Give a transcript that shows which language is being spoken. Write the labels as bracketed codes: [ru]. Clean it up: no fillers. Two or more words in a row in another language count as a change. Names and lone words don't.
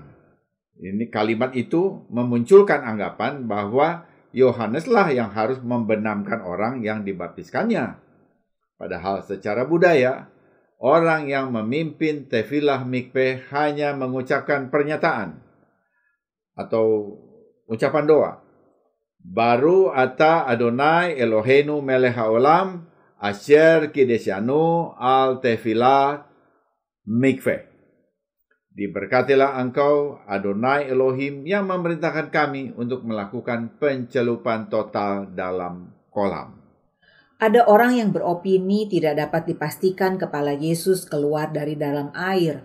[id] Ini kalimat itu memunculkan anggapan bahwa Yohaneslah yang harus membenamkan orang yang dibaptiskannya. Padahal secara budaya, orang yang memimpin [he] טבילה מקווה [id] hanya mengucapkan pernyataan atau ucapan doa. [he] ברוך אתה אדוני אלוהינו מלך העולם אשר קדשנו על טבילה מקווה. [id] Diberkatilah engkau Adonai Elohim yang memerintahkan kami untuk melakukan pencelupan total dalam kolam. Ada orang yang beropini tidak dapat dipastikan kepala Yesus keluar dari dalam air.